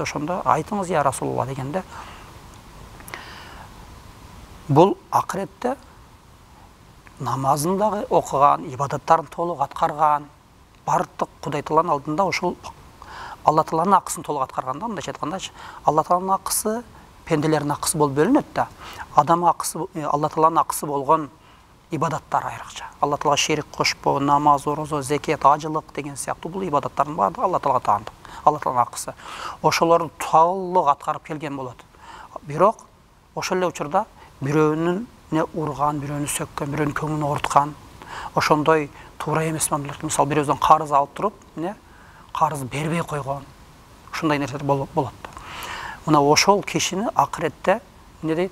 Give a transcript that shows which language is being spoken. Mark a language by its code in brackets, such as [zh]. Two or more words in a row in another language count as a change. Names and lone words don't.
[ky] Ошондо айтыңыз я Расулулла дегенде, бул акыретте намазын дагы окуган, ибадаттарын толук аткарган, бардык Кудай Тааланын алдында ошол Алла Тааланын акысын толук аткарганда, мындайча айтканда, Алла Тааланын акысы [kk] пенделердің ақысы болып бөлінеді да. Адам ақысы, Алла Тағаланың ақысы болған ибадаттар айрықша. Алла Тағала шерик қошпау, намаз, ораза, зекет, ажылық деген сияқты бұл ибадаттардың барлығы Алла Тағалаға тағындық. Алла Тағаланың ақысы. Ошоларды толық атқарып келген болады. [ky] Бирок ошол учурда бирөөнүн урган, бирөөнү сөккөн, бирөөнүн көңүлүн оорутқан, ошондой туура эмес мамилелерди, мисалы бирөөдөн карыз алып туруп, карыз бербей койгон, ушундай нерселер болот. Мына ошол кишини акыретте эмне дейт?